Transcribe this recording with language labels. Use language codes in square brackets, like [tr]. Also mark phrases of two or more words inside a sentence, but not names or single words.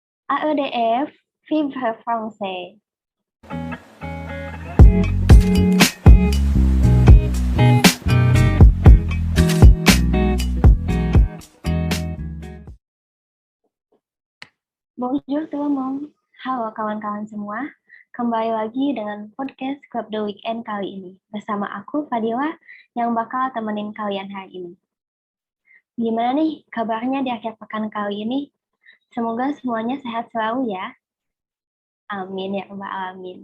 [fr] AEDF, Vive Français. Bonjour tout le monde. [id] Halo kawan-kawan semua. Kembali lagi dengan podcast Club The Weekend kali ini. Bersama aku, Fadila, yang bakal temenin kalian hari ini. Gimana nih kabarnya di akhir pekan kali ini? Semoga semuanya sehat selalu ya. [ar] آمين يا رب العالمين.